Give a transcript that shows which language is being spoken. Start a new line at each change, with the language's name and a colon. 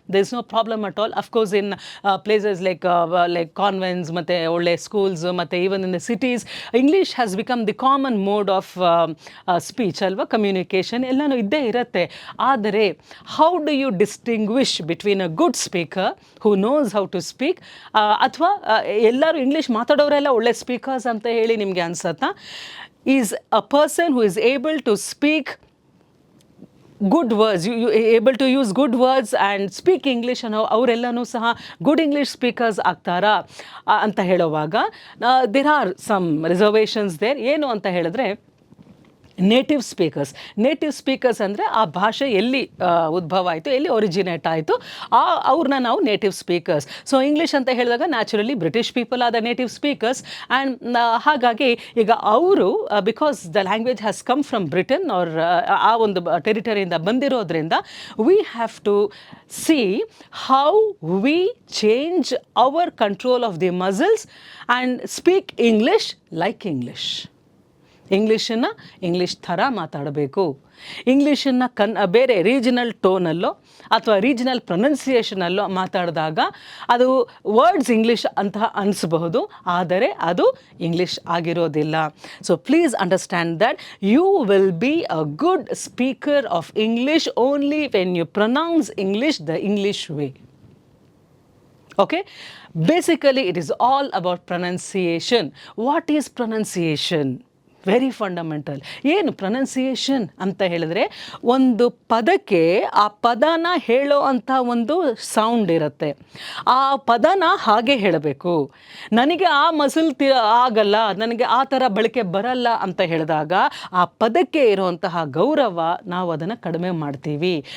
English: There is no problem at all. Of course in places like convents ಮತ್ತು ಒಳ್ಳೆ schools ಮತ್ತು even in the cities English has become the common mode of speech ಅಲ್ವಾ,
Kannada: communication ಎಲ್ಲನೂ ಇದ್ದೇ ಇರುತ್ತೆ.
English: ಆದರೆ how do you distinguish between a good speaker who knows how to speak
Kannada: ಅಥವಾ ಎಲ್ಲರೂ ಇಂಗ್ಲೀಷ್ ಮಾತಾಡೋರೆಲ್ಲ ಒಳ್ಳೆ ಸ್ಪೀಕರ್ಸ್ ಅಂತ ಹೇಳಿ ನಿಮಗೆ ಅನ್ಸತ್ತಾ?
English: Is a person who is able to speak good words, you able to use good words and speak English
Kannada: ಅನ್ನೋ ಅವರೆಲ್ಲನೂ ಸಹ
English: good English speakers
Kannada: ಆಗ್ತಾರಾ ಅಂತ ಹೇಳುವಾಗ
English: There are some reservations there.
Kannada: ಏನು ಅಂತ ಹೇಳಿದ್ರೆ ನೇಟಿವ್ ಸ್ಪೀಕರ್ಸ್ ಅಂದರೆ ಆ ಭಾಷೆ ಎಲ್ಲಿ ಉದ್ಭವ ಆಯಿತು, ಎಲ್ಲಿ ಒರಿಜಿನೇಟ್ ಆಯಿತು, ಅವ್ರನ್ನ ನಾವು ನೇಟಿವ್ ಸ್ಪೀಕರ್ಸ್.
English: So English ಅಂತ ಹೇಳಿದಾಗ naturally British people are the native speakers.
Kannada: And ಹಾಗಾಗಿ ಈಗ ಅವರು
English: because the language has come from Britain or
Kannada: ಆ ಒಂದು ಟೆರಿಟರಿಯಿಂದ ಬಂದಿರೋದ್ರಿಂದ
English: We have to see how we change our control of the muscles and speak English like English.
Kannada: ಇಂಗ್ಲೀಷನ್ನು English ಥರ ಮಾತಾಡಬೇಕು. ಇಂಗ್ಲೀಷನ್ನು ಬೇರೆ ರೀಜನಲ್ ಟೋನಲ್ಲೋ ಅಥವಾ ರೀಜನಲ್ ಪ್ರೊನೌನ್ಸಿಯೇಷನಲ್ಲೋ ಮಾತಾಡಿದಾಗ ಅದು ವರ್ಡ್ಸ್ ಇಂಗ್ಲೀಷ್ ಅಂತ ಅನಿಸಬಹುದು, ಆದರೆ ಅದು ಇಂಗ್ಲೀಷ್ ಆಗಿರೋದಿಲ್ಲ.
English: So please understand that you will be a good speaker of English only when you pronounce English the English way. Okay, basically it is all about pronunciation. What is pronunciation? Very fundamental.
Kannada: ಏನು pronunciation ಅಂತ ಹೇಳಿದ್ರೆ ಒಂದು ಪದಕ್ಕೆ ಆ ಪದನ ಹೇಳೋ ಅಂಥ ಒಂದು ಸೌಂಡ್ ಇರುತ್ತೆ. ಆ ಪದನ ಹಾಗೆ ಹೇಳಬೇಕು. ನನಗೆ ಆ ಮಸಲ್ ಆಗಲ್ಲ, ನನಗೆ ಆ ಥರ ಬಳಕೆ ಬರಲ್ಲ ಅಂತ ಹೇಳಿದಾಗ ಆ ಪದಕ್ಕೆ ಇರುವಂತಹ ಗೌರವ ನಾವು ಅದನ್ನು ಕಡಿಮೆ ಮಾಡ್ತೀವಿ.